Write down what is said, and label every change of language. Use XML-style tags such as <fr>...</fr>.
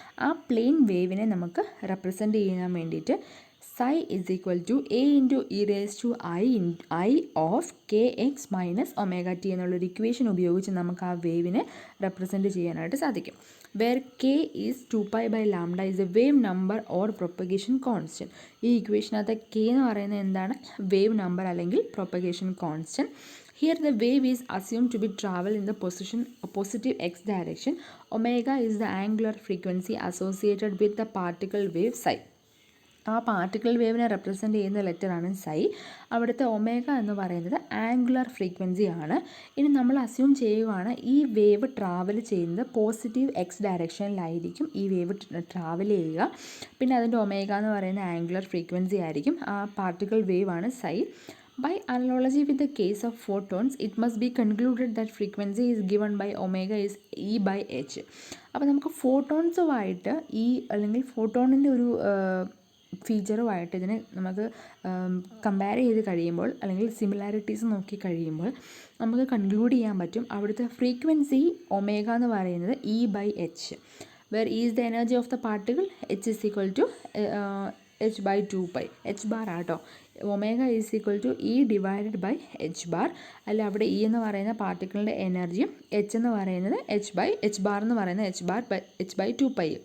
<ml>ആ പ്ലെയിൻ വേവിനെ നമുക്ക് റെപ്രസെൻറ്റ് ചെയ്യാൻ വേണ്ടിയിട്ട്</ml> <en>psi is equal to a into e raised to I of kx minus omega t</en> <ml>എന്നുള്ളൊരു equation ഉപയോഗിച്ച് നമുക്ക് ആ വേവിനെ റെപ്രസെൻറ്റ് ചെയ്യാനായിട്ട് സാധിക്കും.</ml> <en>Where k is 2pi by lambda is a wave number or propagation constant.</en> <ml>ഈ ഇക്വേഷനകത്ത് k എന്ന് പറയുന്നത് എന്താണ്, വേവ് നമ്പർ അല്ലെങ്കിൽ propagation constant.</ml> <en>Here the wave is assumed to be travel in the positive x direction. Omega is the angular frequency associated with the particle wave psi.</en> <ml>ആ particle വേവിനെ represent ചെയ്യുന്ന ലെറ്ററാണ് സൈ. അവിടുത്തെ omega എന്ന് പറയുന്നത് angular frequency ആണ്. ഇനി നമ്മൾ assume ചെയ്യുവാണ് ഈ വേവ് ട്രാവൽ ചെയ്യുന്നത് പോസിറ്റീവ് എക്സ് ഡയറക്ഷനിലായിരിക്കും ഈ വേവ് ട്രാവൽ ചെയ്യുക. പിന്നെ അതിൻ്റെ ഒമേഗ എന്ന് പറയുന്ന ആംഗുലർ ഫ്രീക്വൻസി ആയിരിക്കും. ആ പാർട്ടിക്കിൾ വേവ് ആണ് സൈ.</ml> <en>By analogy with the case of photons, it must be concluded that frequency is given by omega is E by h.</en> <ml>അപ്പോൾ നമുക്ക് ഫോട്ടോൺസുമായിട്ട് ഈ അല്ലെങ്കിൽ ഫോട്ടോണിൻ്റെ ഒരു ഫീച്ചറുമായിട്ട് ഇതിനെ നമുക്ക് കമ്പയർ ചെയ്ത് കഴിയുമ്പോൾ അല്ലെങ്കിൽ സിമിലാരിറ്റീസ് നോക്കി കഴിയുമ്പോൾ നമുക്ക് കൺക്ലൂഡ് ചെയ്യാൻ പറ്റും അവിടുത്തെ ഫ്രീക്വൻസി ഒമേഗ എന്ന് പറയുന്നത് E by h.</ml> <en>Where E is the energy of the particle, h is equal to h by 2 pi. h bar ആട്ടോ omega is equal to E divided by h bar.</en> <ml>അല്ല അവിടെ E എന്ന് പറയുന്ന പാർട്ടിക്കിളിൻ്റെ എനർജിയും H എന്ന് പറയുന്നത് H bar എന്ന് പറയുന്നത് എച്ച് ബൈ 2π.</ml>